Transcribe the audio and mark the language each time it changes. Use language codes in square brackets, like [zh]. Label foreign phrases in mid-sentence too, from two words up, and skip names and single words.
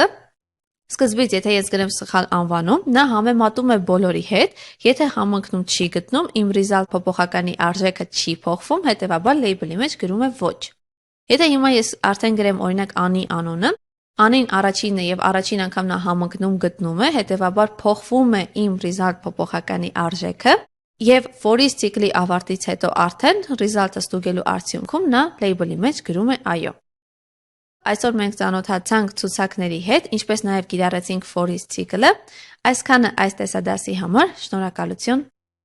[hy] սկզբից եթե ես գրեմ սխալ անվանում, նա համեմատում է բոլորի հետ, եթե համընկնում չի գտնում, իմ result փոփոխականի արժեքը չի փոխվում, հետեւաբար label-ի մեջ գրում է ոչ։ Եթե հիմա ես արդեն գրեմ օրինակ Անի անունը, Անին առաջինն է եւ առաջին անգամ նա համընկնում գտնում է, հետեւաբար փոխվում է իմ result փոփոխականի արժեքը եւ [en] for each [hy] ցիկլի ավարտից հետո արդեն result-ը ստուգելու արդյունքում նա label-ի մեջ գրում է այո։ Այսօր մենք ծանոթացանք ցուցակների հետ, ինչպես նաեւ կիրառեցինք for each ցիկլը։ Այսքանը այս տեսադասի համար, շնորհակալություն։